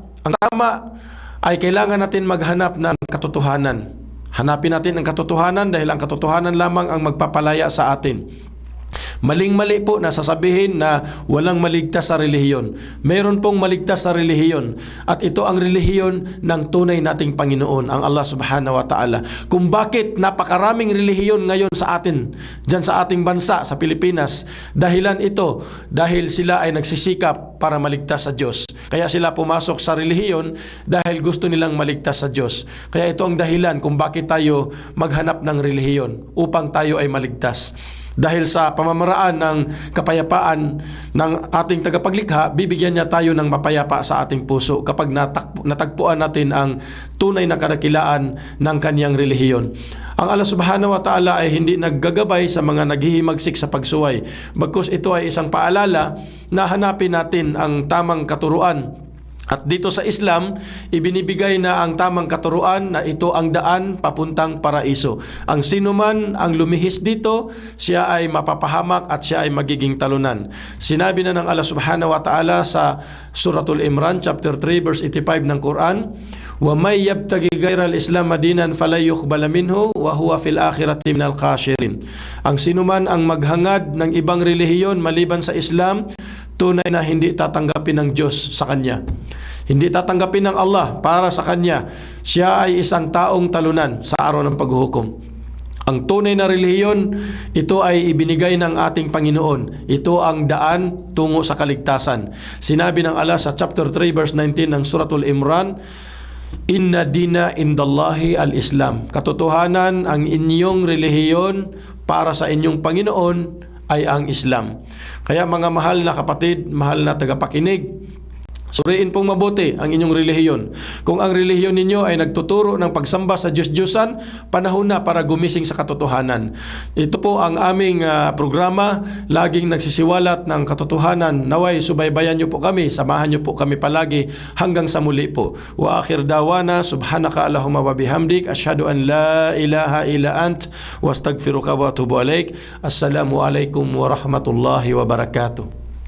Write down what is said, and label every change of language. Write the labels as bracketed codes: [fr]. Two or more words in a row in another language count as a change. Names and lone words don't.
[tl] Ang tama ay kailangan natin maghanap ng katotohanan. Hanapin natin ang katotohanan dahil ang katotohanan lamang ang magpapalaya sa atin. Maling-mali po na sasabihin na walang maligtas sa relihiyon. Meron pong maligtas sa relihiyon. At ito ang relihiyon ng tunay nating Panginoon, ang Allah [ar] سبحانه وتعالى. [tl] Kung bakit napakaraming relihiyon ngayon sa atin, dyan sa ating bansa, sa Pilipinas, dahilan ito, dahil sila ay nagsisikap para maligtas sa Diyos. Kaya sila pumasok sa relihiyon dahil gusto nilang maligtas sa Diyos. Kaya ito ang dahilan kung bakit tayo maghanap ng relihiyon, upang tayo ay maligtas. Dahil sa pamamaraan ng kapayapaan ng ating tagapaglikha, bibigyan niya tayo ng mapayapa sa ating puso kapag natagpuan natin ang tunay na kadakilaan ng kanyang relihiyon. Ang Allah [ar] سبحانه وتعالى [tl] ay hindi naggagabay sa mga naghihimagsik sa pagsuway. Bagkus ito ay isang paalala na hanapin natin ang tamang katuruan. At dito sa Islam, ibinibigay na ang tamang katuruan na ito ang daan papuntang paraiso. Ang sinuman ang lumihis dito, siya ay mapapahamak at siya ay magiging talunan. Sinabi na ng Allah [ar] سبحانه وتعالى [tl] sa Suratul Imran, [en] chapter 3, verse 85 [ar] ng Quran, وَمَنْ يَبْتَغِي غَيْرَ الْإِسْلَامَ دِينًا فَلَنْ يُقْبَلَ مِنْهُ وَهُوَ فِي الْآخِرَةِ مِنَ الْخَاسِرِينَ. [tl] Ang sinuman ang maghangad ng ibang relihiyon maliban sa Islam, tunay na hindi tatanggapin ng Diyos sa kanya. Hindi tatanggapin ng Allah para sa kanya. Siya ay isang taong talunan sa araw ng paghuhukom. Ang tunay na relihiyon, ito ay ibinigay ng ating Panginoon. Ito ang daan tungo sa kaligtasan. Sinabi ng Allah sa [en] chapter 3 verse 19 [tl] ng Suratul Imran, [ar] إن الدين عند الله الإسلام. [tl] Katotohanan, ang inyong relihiyon para sa inyong Panginoon ay ang Islam. Kaya mga mahal na kapatid, mahal na tagapakinig, suriin pong mabuti ang inyong relihiyon. Kung ang relihiyon ninyo ay nagtuturo ng pagsamba sa Diyos-Diyosan, panahon na para gumising sa katotohanan. Ito po ang aming programa, laging nagsisiwalat ng katotohanan. Naway, subaybayan niyo po kami, samahan niyo po kami palagi hanggang sa muli po. [ar] وآخر دعوانا سبحانك اللهم وبحمدك أشهد أن لا إله إلا أنت وأستغفرك وأتوب إليك. السلام عليكم ورحمة الله وبركاته.